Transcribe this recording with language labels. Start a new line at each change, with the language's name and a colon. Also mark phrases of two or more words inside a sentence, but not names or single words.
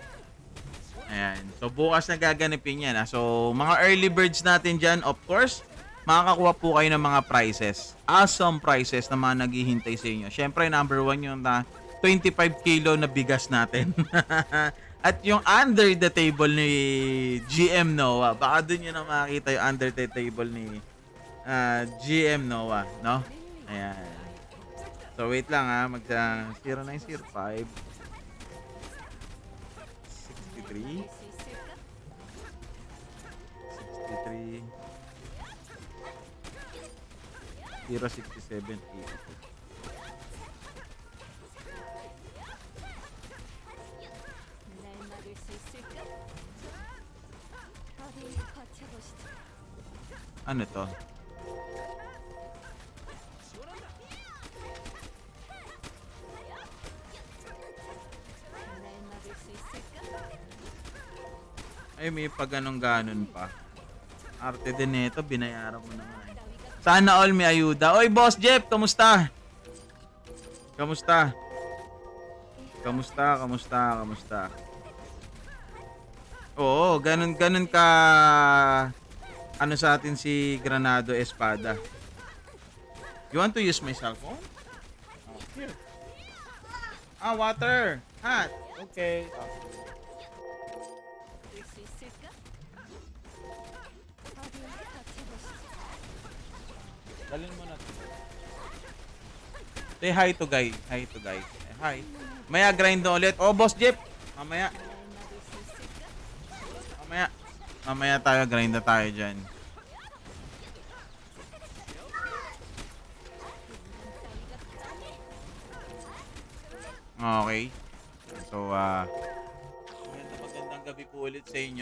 Filipino: Ayan. So bukas na gaganapin yan. So mga
English: early birds
Filipino: natin dyan,
English: of course,
Filipino: makakakuha po kayo ng mga prizes.
English: Awesome prizes
Filipino: na mga naghihintay sa inyo. Syempre, number 1 yung na 25 kilo na bigas natin. At yung
English: under the table
Filipino: ni GM Noah. Baka dun yun na makakita yung
English: under the table
Filipino: ni GM Noah, no? Ayan. So, wait lang ha. 0905 63
Korean: 받을 수 있을까?
Filipino: 63 067
Korean: 날 막을 수 있을까? 어디 버텨보시죠.
Filipino: Ano to?
Korean: 날 막을 수 있을까?
Filipino: Ay, may pag ganon pa. Arte din nito, binayaran mo na nga. Eh.
Korean: 따위가
Filipino: Sana all may ayuda. Oy, Boss Jeff, kamusta? Kamusta? Kamusta? Oo, ganun ka ano sa atin si Granado Espada.
English: You want to use my cell phone? Oh, here. Water. Hot. Okay. 받을 수 있을까? 어디 버텨보시죠.
Filipino: Dalhin mo na to.
English: Say hi to guys.
Filipino: Hi. Maya grind na ulit. Oh, Boss Jeff. Mamaya.
Korean: 날 막을 수 있을까?
Filipino: Mamaya tayo. Grind na tayo dyan. Okay. So, magandang gabi po ulit sa inyo.